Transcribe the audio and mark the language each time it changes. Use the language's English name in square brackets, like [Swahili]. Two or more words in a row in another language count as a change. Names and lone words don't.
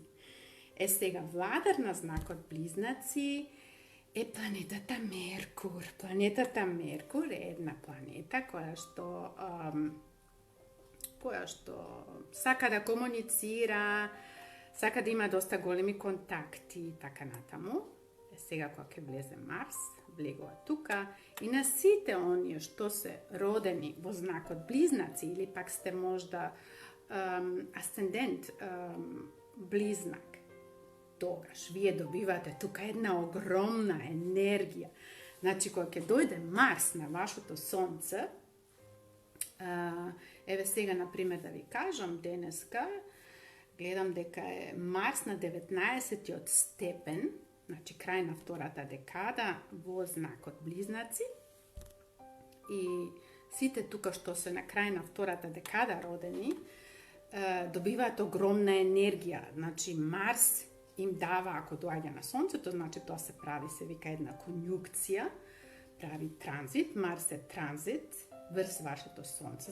[Macedonian] Сега владар на знакот Близнаци е планетата Меркур. Планетата Меркур е една планета која што сака да комуницира, сака да има доста големи контакти, така натаму. Сега кога влезе Марс, влегува тука и на сите оние што се родени во знакот Близнаци или пак сте можда асцендент Близнак, тогаш вие добивате тука една огромна енергија. Значи, кога ќе дојде Марс на вашето сонце, еве сега, например, да ви кажам, денеска гледам дека е Марс на 19 степен, значи крај на втората декада во знакот Близнаци и сите тука што се на крај на втората декада родени добиваат огромна енергија. Значи Марс им дава, ако доаѓа на сонцето, значи тоа се прави, се вика една конјункција, прави транзит, Марс е транзит врз вашето сонце.